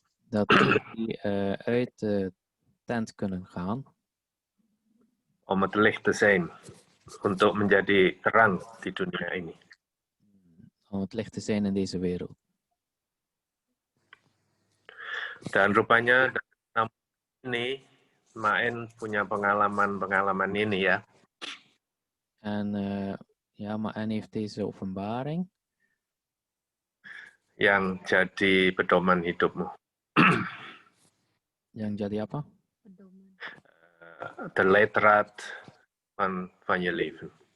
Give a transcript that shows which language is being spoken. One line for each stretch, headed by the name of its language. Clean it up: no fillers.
Dutch: Dat jullie uit de tent kunnen gaan. Om het licht te zijn.
Indonesian: Untuk menjadi terang di dunia ini.
Dutch: Om het licht te zijn in deze wereld.
Indonesian: Dan rupanya ini Maen punya pengalaman ini ya.
Dutch: En ja, Maen heeft deze openbaring.
Indonesian: Yang jadi pedoman hidupmu. Yang jadi apa?
Dutch: De leidraad van je leven.